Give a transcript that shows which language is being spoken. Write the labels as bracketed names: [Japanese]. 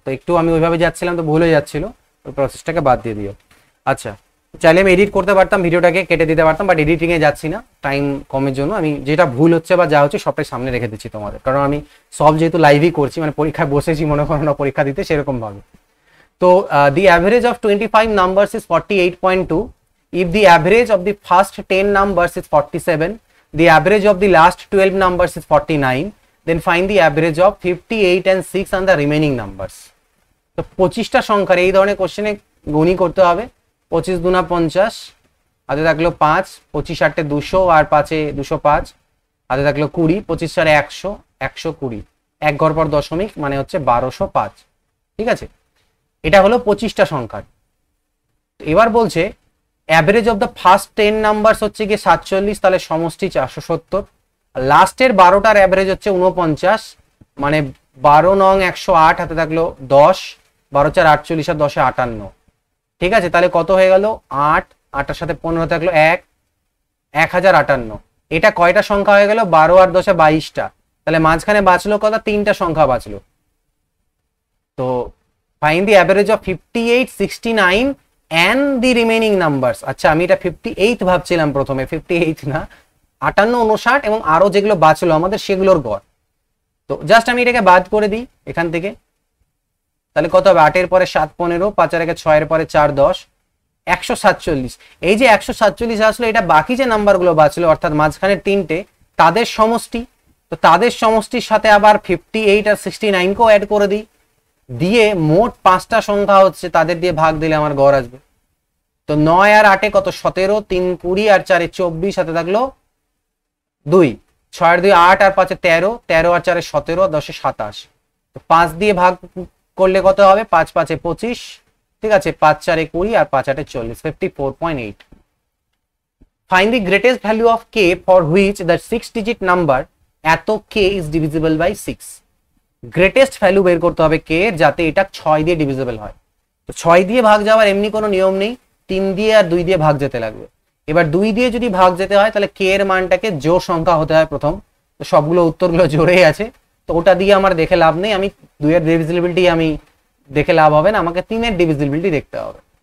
[Bangla] তো একটু আমি ওইভাবে যাচ্ছিলাম তো ভুলে যাচ্ছিল, ওই প্রসেসটাকে বাদ দিয়ে দিও। আচ্ছা চাইলে আমি এডিট করতে পারতাম, ভিডিওটাকে কেটে দিতে পারতাম, বাট এডিটিংয়ে যাচ্ছি না টাইম কমের জন্য। আমি যেটা ভুল হচ্ছে বা যা হচ্ছে সবটাই সামনে রেখে দিচ্ছি তোমাদের, কারণ আমি সব যেহেতু লাইভই করছি, মানে পরীক্ষায় বসেছি মনে করো না পরীক্ষা দিতে সেরকম ভাবে। [English] তো the average of 25 numbers is 48.2. If the average of the first 10 numbers is 47, the average of the last 12 numbers is 49, then find the average of 58 and 6 and the remaining numbers. [Bangla] তো 25টা সংখ্যার এই ধরনের কোশ্চেনে গুণী করতে হবে, 25 দুনা 50, হাতে থাকলো 5, 25 8 200 আর 5 205, হাতে থাকলো 20, 25 4 100, 120, এক ঘর পর দশমিক মানে হচ্ছে 1205। ঠিক আছে, এটা হলো 25টা সংখ্যার। এবার বলছে average of the first 10 numbers হচ্ছে গিয়ে 47, তাহলে সমষ্টি 470, লাস্টের 12টার অ্যাভারেজ হচ্ছে 49, মানে 12 নং 108, হাতে থাকলো 10, 12 4 48 আর 10 58। ঠিক আছে, তাহলে কত হয়ে গেল 8, 8টার সাথে 15 থাকলো 1, 1058। এটা কয়টা সংখ্যা হয়ে গেল, 12 আর 10 22টা, তাহলে মাঝখানে বাঁচলো কত, 3টা সংখ্যা বাঁচলো। [English] তো find the average of 58, 69 and the remaining numbers। [Bangla] আচ্ছা আমি এটা 58 ভাবছিলাম প্রথমে, 58 না, 58 59 এবং আরো যেগুলো বাঁচলো আমাদের সেগুলোর গড়। তো জাস্ট আমি এটাকে বাদ করে দিই এখান থেকে, তাহলে কত হবে, 8 এর পরে 7 15, 5 আর 6 এর পরে 4 10, 147। এই যে 147 আসলো, এটা বাকি যে নাম্বারগুলো বাঁচলো অর্থাৎ মাঝখানে 3টে তাদের সমষ্টি। তো তাদের সমষ্টির সাথে আবার 58 আর 69 কেও অ্যাড করে দিই, দিয়ে মোট 5টা সংখ্যা হচ্ছে তাদের দিয়ে ভাগ দিলে আমার গড় আসবে। তো 9 আর 8 কত, 17, 3 20 আর 4 24, সাথে থাকলো 2, 6 আর 2 8 আর 5 13, 13 আর 4 17, 10 27। তো 5 দিয়ে ভাগ করলে কত হবে, 5 5 25, ঠিক আছে, 5 4 20 আর 5 8 40, 54.8। [English] Find the greatest value of k for which the 6-digit number এত k is divisible by 6। [Bangla] Greatest value বের করতে হবে কে এর, যাতে এটা 6 দিয়ে ডিভিজিবল হয়। তো 6 দিয়ে ভাগ যাওয়ার এমনি কোনো নিয়ম নেই, 3 দিয়ে আর 2 দিয়ে ভাগ যেতে লাগবে। এবার 2 দিয়ে যদি ভাগ যেতে হয় তাহলে কে এর মানটাকে জোড় সংখ্যা হতে হয় প্রথম। তো সবগুলো উত্তরগুলো জোড়েই আছে, তো ওটা দিয়ে আমার দেখে লাভ নেই, আমি 2 এর ডিভিজিবিলিটি আমি দেখে লাভ হবে না, আমাকে 3 এর ডিভিজিবিলিটি দেখতে হবে।